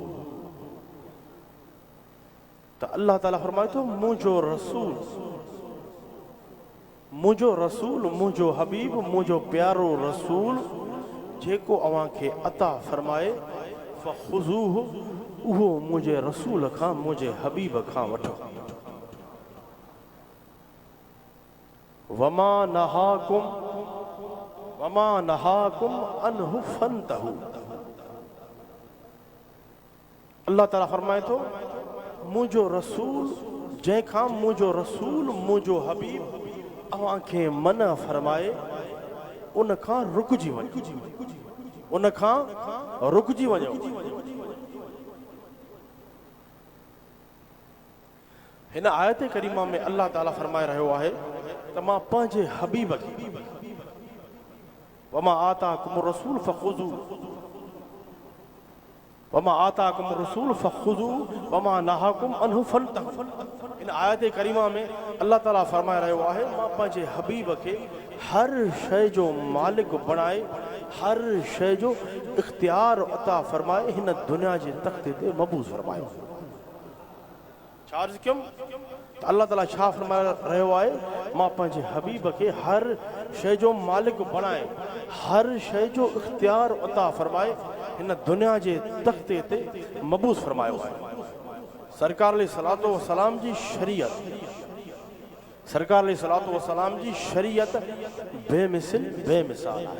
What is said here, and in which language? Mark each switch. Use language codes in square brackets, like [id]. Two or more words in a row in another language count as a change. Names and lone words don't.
[sd] तो अल्लाह ताला फरमाए तो मुझो रसूल मुझो हबीब मुझो प्यारो रसूल जेको अवां खे अता फरमाए फखुजूहु, उहो मुझे रसूल खां मुझे हबीब खां वठो। [ar] وما نهاكم عنه فانتهوا. [sd] अल्लाह ताला फरमाए तो मुझो रसूल जंहिंखां मुझो रसूल मुझो हबीब अवां खे मना फरमाए उन खां रुकजी वञो। हिन आयत करीमा में अल्लाह ताला फरमाए रहियो आहे त मां पंहिंजे हबीब खे [ar] وما آتاكم رسول فخذوا وما نهاكم عنه فانتهوا. [sd] इन आयत करीमा में अल्लाह ताला फरमाए रहियो आहे मां पंहिंजे हबीब खे हर शइ जो मालिक बणाए हर शइ जो इख्तियार अता फरमाए हिन दुनिया जे तख्ते ते मबूस फरमायो। [hi] चार्ज क्यों? [sd] तो अल्लाह ताला छा फरमाए रहियो आहे मां पंहिंजे हबीब खे हर शइ जो मालिक बणाए हर शइ जो इख्तियार अता फरमाए हिन दुनिया जे तख्ते ते मबूस फरमायो आहे। सरकार अलैहिस्सलातु वस्सलाम जी शरीयत बेमिसल बेमिसाल आहे।